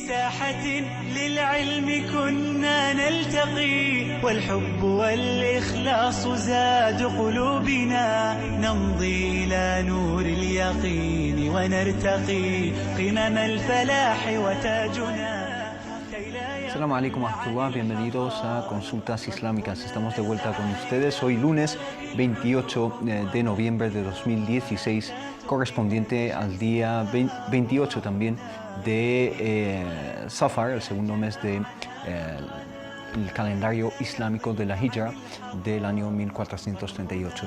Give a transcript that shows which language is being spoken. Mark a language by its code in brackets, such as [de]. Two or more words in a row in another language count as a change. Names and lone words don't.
[ar] ساحة للعلم كنا نلتقي والحب والإخلاص زاد قلوبنا نمضي إلى نور اليقين ونرتقي قمم الفلاح وتاجنا. السلام عليكم ورحمة الله, [es] bienvenidos a Consultas Islámicas. Estamos de vuelta con ustedes hoy lunes 28 de noviembre de 2016, correspondiente al día 28 también de Safar, el segundo mes de el calendario islámico de la Hijra del año 1438.